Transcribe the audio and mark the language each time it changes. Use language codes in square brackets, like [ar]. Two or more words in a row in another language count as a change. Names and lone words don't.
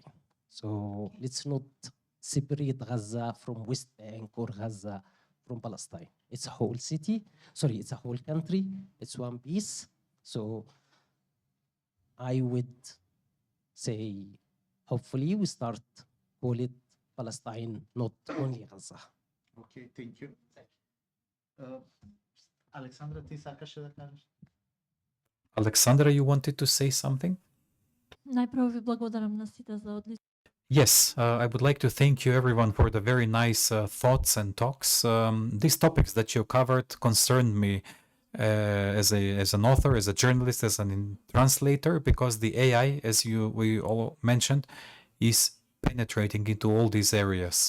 [en] So let's not separate Gaza from West Bank or Gaza from Palestine. It's a whole city. Sorry, it's a whole country. It's one piece. So I would say, hopefully we start call it Palestine, not only Gaza. Okay, thank you. [mk] Александра, ти сакаше да кажеш? [en] Alexandra, you wanted to say something? [mk] Најпрво ви благодарам на сите за одлично. [en] Yes, I would like to thank you everyone for the very nice thoughts and talks. These topics that you covered concerned me as an author, as a journalist, as a translator, because the AI, as we all mentioned, is penetrating into all these areas.